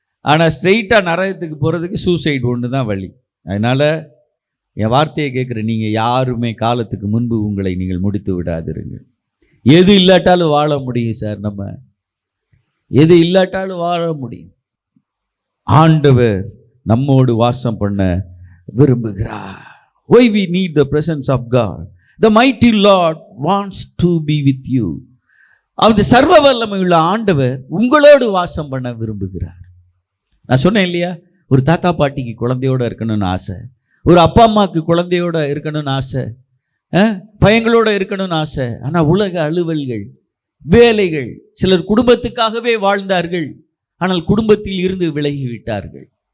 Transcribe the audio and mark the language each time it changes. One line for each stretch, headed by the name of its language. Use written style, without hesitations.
Tamil: ஆனால் ஸ்ட்ரெயிட்டாக நரகத்துக்கு போகிறதுக்கு சூசைட் ஒன்று தான் வழி. அதனால் என் வார்த்தையை கேட்குற நீங்கள் யாருமே காலத்துக்கு முன்பு உங்களை நீங்கள் முடித்து விடாதிருங்க. எது இல்லாட்டாலும் வாழ முடியும் சார், நம்ம எது இல்லாட்டாலும் வாழ முடியும். ஆண்டவர் நம்மோடு வாசம் பண்ண விரும்புகிறார்.
English: Why we need the presence of God. The mighty Lord wants to be with you.
Tamil: அந்த சர்வ வல்லமையுள்ள ஆண்டவர் உங்களோடு வாசம் பண்ண விரும்புகிறார். நான் சொன்னேன் இல்லையா, ஒரு தாத்தா பாட்டிக்கு குழந்தையோட இருக்கணும்னு ஆசை, ஒரு அப்பா அம்மாவுக்கு குழந்தையோட இருக்கணும்னு ஆசை, பையங்களோட இருக்கணும்னு ஆசை. ஆனால் உலக அலுவல்கள், வேலைகள், சிலர் குடும்பத்துக்காகவே வாழ்ந்தார்கள், ஆனால் குடும்பத்தில் இருந்து விலகி விட்டார்கள்.